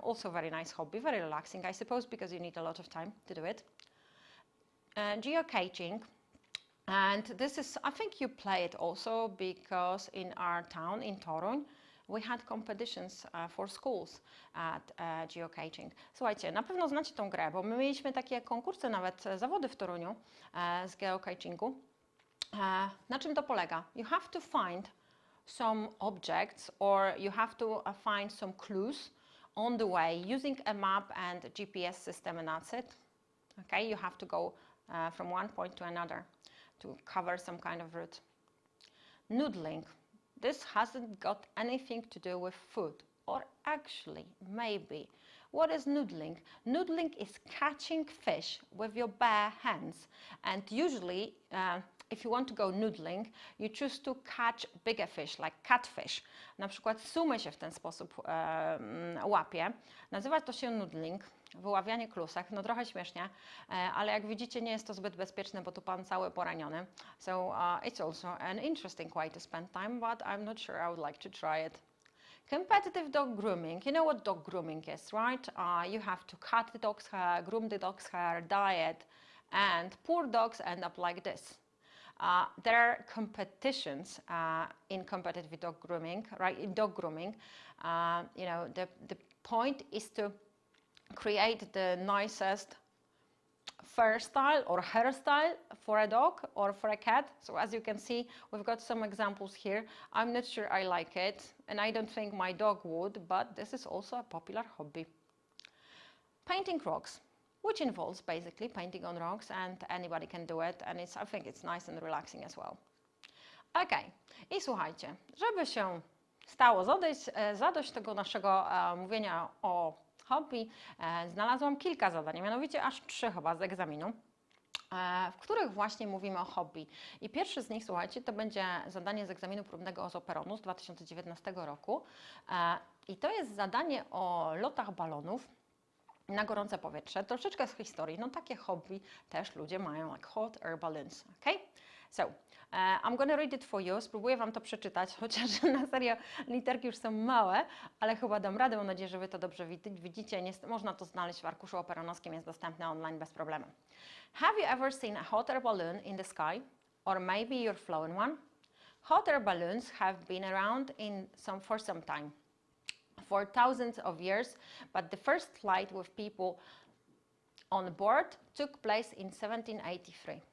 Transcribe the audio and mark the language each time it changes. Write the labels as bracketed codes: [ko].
[en] Also very nice hobby, very relaxing, I suppose, because you need a lot of time to do it. Geocaching, and this is, I think you play it also because in our town, in Toruń, we had competitions for schools at geocaching. [pl] Słuchajcie, na pewno znacie tą grę, bo my mieliśmy takie konkursy, nawet zawody w Toruniu z geocachingu. Na czym to polega? [en] You have to find some objects or you have to find some clues on the way using a map and a GPS system, and that's it. Okay, you have to go from one point to another to cover some kind of route. Noodling. This hasn't got anything to do with food, or actually, maybe. What is noodling? Noodling is catching fish with your bare hands, and usually, if you want to go noodling, you choose to catch bigger fish, like catfish. [pl] Na przykład sumy się w ten sposób łapie. Nazywa to się noodling, wyławianie klusek. No trochę śmiesznie, ale jak widzicie, nie jest to zbyt bezpieczne, bo tu pan cały poraniony. [en] So it's also an interesting way to spend time, but I'm not sure I would like to try it. Competitive dog grooming. You know what dog grooming is, right? You have to cut the dog's hair, groom the dog's hair, dye it, and poor dogs end up like this. There are competitions in competitive dog grooming, right? In dog grooming, you know, the point is to create the nicest fur style or hairstyle for a dog or for a cat. So as you can see, we've got some examples here. I'm not sure I like it, and I don't think my dog would, but this is also a popular hobby. Painting rocks, which involves basically painting on rocks, and anybody can do it, and I think it's nice and relaxing as well. [pl] Okay, i słuchajcie, żeby się stało zadość tego naszego mówienia o hobby, znalazłam kilka zadań, mianowicie aż 3 chyba z egzaminu, w których właśnie mówimy o hobby. I pierwszy z nich, słuchajcie, to będzie zadanie z egzaminu próbnego z Operonu z 2019 roku. I to jest zadanie o lotach balonów na gorące powietrze. Troszeczkę z historii. No takie hobby też ludzie mają, [en] like hot air balloons. Okay? So, I'm gonna read it for you. [pl] Spróbuję Wam to przeczytać, chociaż na serio literki już są małe, ale chyba dam radę. Mam nadzieję, że Wy to dobrze widzicie. Można to znaleźć w arkuszu operonowskim, jest dostępne online bez problemu. [en] Have you ever seen a hot air balloon in the sky? Or maybe you're flown one? Hot air balloons have been around for some time, for thousands of years, but the first flight with people on board took place in 1783.